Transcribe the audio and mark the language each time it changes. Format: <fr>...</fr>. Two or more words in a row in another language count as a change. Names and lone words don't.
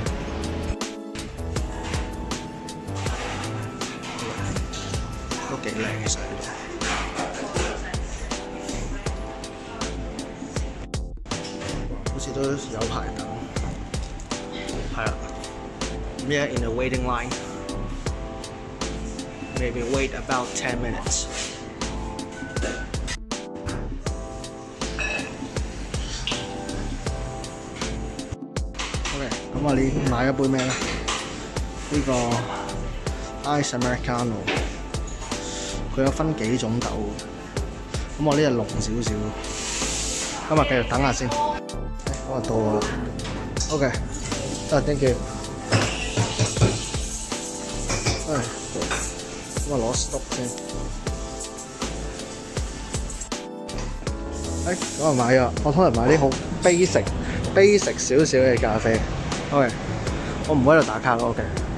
<yue>都幾靚其實。好似都有排等，係啦。</yue> <en>We're in the waiting line. Maybe wait about 10 minutes.</en> <yue>OK， 咁我哋買一杯咩咧？呢個</yue> <en>Ice Americano，</en> <yue>佢有分幾種豆，咁我呢隻濃少少。今日繼續等下先。我到啦 ，OK，</yue> <en>thank you。</en> <yue>咁我攞 stop 先。咁我買咗，我通常買啲好 basic 少少嘅咖啡。OK， 我唔會喺度打卡咯。OK。</yue>